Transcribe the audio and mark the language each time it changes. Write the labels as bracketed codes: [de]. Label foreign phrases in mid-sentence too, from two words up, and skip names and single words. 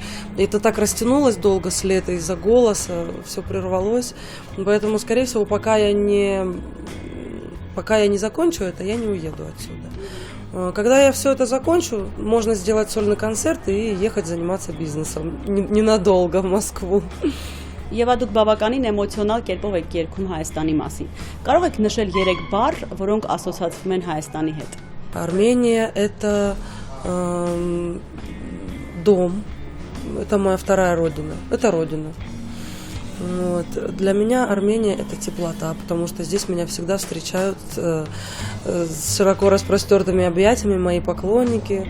[ru] И это так растянулось долго с лета из-за голоса, все прервалось. Поэтому, скорее всего, пока я не закончу это, я не уеду отсюда. Когда я все это закончу, можно сделать сольный концерт и ехать заниматься бизнесом ненадолго в Москву. [hy] Եվ դուք բավականին էմոցիոնալ կերպով եք երգում Հայաստանի մասին։ Կարող եք նշել 3 բառ, որոնք ասոցացվում են Հայաստանի հետ։ [ru] Армения – это дом, это моя вторая родина, это родина. Вот. Для меня Армения – это теплота, потому что здесь меня всегда встречают с широко распростертыми объятиями мои поклонники.